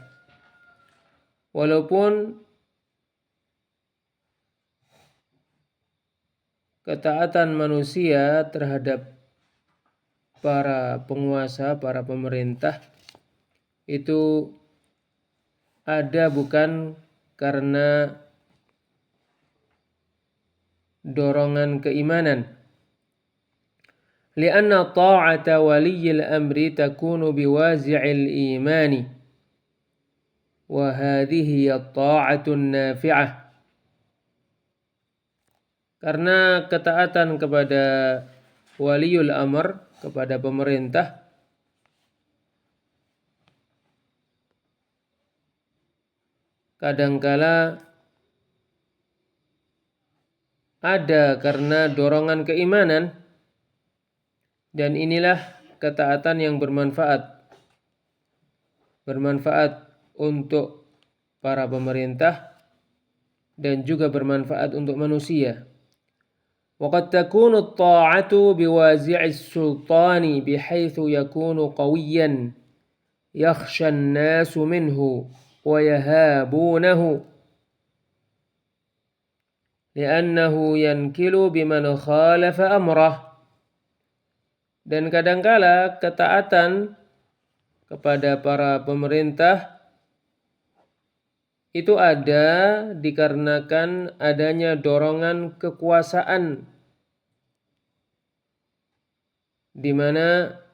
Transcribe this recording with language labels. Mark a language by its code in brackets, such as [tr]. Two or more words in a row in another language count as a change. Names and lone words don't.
[id] Walaupun ketaatan manusia terhadap para penguasa, para pemerintah itu ada bukan karena dorongan keimanan. [ar] لأن طاعة ولي الأمر تكون بوازع الإيمان وهذه الطاعة النافعة. [id] Karena ketaatan kepada [ar] ولي الأمر, [id] kepada pemerintah, kadangkala ada karena dorongan keimanan, dan inilah ketaatan yang bermanfaat untuk para pemerintah dan juga bermanfaat untuk manusia. [ar] وقد تكون الطاعة بوازع السلطان بحيث يكون قويا يخشى الناس منه ويهابونه لأنه ينكل بمن خالف أمره. [id] Dan kadangkala ketaatan kepada para pemerintah itu ada dikarenakan adanya dorongan kekuasaan, di mana